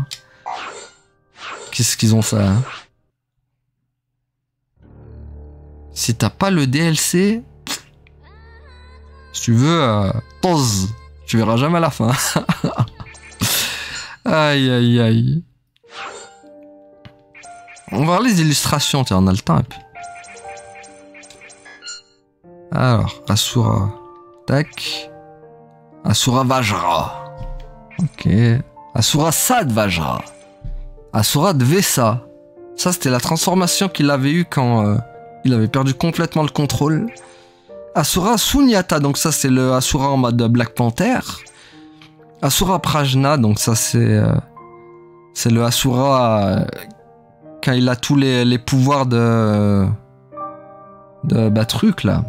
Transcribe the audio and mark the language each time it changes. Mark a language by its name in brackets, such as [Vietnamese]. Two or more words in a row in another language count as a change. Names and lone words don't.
[French] Qu'est-ce qu'ils ont fait hein? Si t'as pas le DLC, si tu veux, pause. Tu verras jamais la fin. Aïe aïe aïe. On va voir les illustrations, tiens, on a le temps. Et puis... Alors, Asura. Tac. Asura Vajra. Ok. Asura Sad Vajra. Asura Dvesa. Ça, c'était la transformation qu'il avait eue quand il avait perdu complètement le contrôle. Asura Sunyata, donc ça, c'est le Asura en mode Black Panther. Asura Prajna, donc ça, c'est le Asura quand il a tous les pouvoirs de truc, là.